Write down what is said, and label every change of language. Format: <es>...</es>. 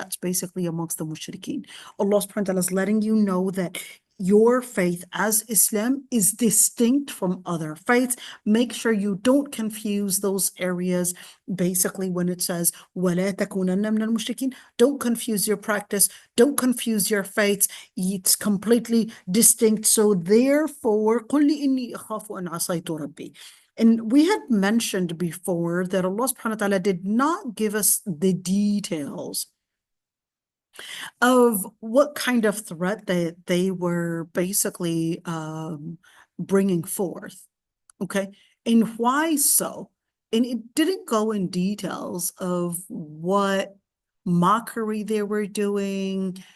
<en>That's basically amongst the mushrikeen. Allah subhanahu wa ta'ala is letting you know that your faith as Islam is distinct from other faiths. Make sure you don't confuse those areas. Basically, when it says</en> <ar>وَلَا تَكُونَنَّ مِنَ الْمُشْرِكِينَ,</ar> <en>don't confuse your practice, don't confuse your faiths. It's completely distinct. So therefore,</en> <ar>قُلْ إِنِّي أَخَافُ أَنْ عَصَيْتُ رَبِّي.</ar> <en>And we had mentioned before that Allah subhanahu wa ta'ala did not give us the details of what kind of threat they were basically bringing forth. Okay. And why so? And it didn't go in details of what mockery they were doing.</en>